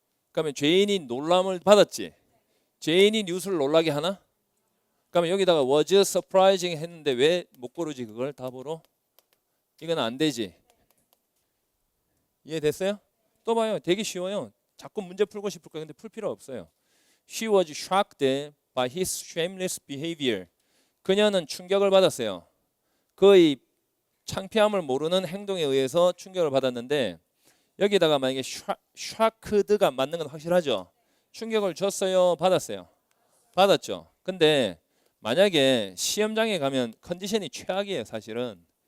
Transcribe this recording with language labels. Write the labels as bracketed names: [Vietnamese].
[Korean] 그러면 죄인이 놀람을 받았지. 죄인이 뉴스를 놀라게 하나? 그러면 여기다가 was surprising 했는데 왜 못 고르지 그걸 답으로? 이건 안 되지. 이해됐어요? 또 봐요. 되게 쉬워요. 자꾸 문제 풀고 싶을 거예요. 근데 풀 필요 없어요. [English] She was shocked by his shameless behavior. [Korean] 그녀는 충격을 받았어요. 그의 창피함을 모르는 행동에 의해서 충격을 받았는데 여기다가 만약에 shocked가 맞는 건 확실하죠. 충격을 줬어요? 받았어요? 받았죠. 근데 만약에 시험장에 가면 컨디션이 최악이에요. 사실은.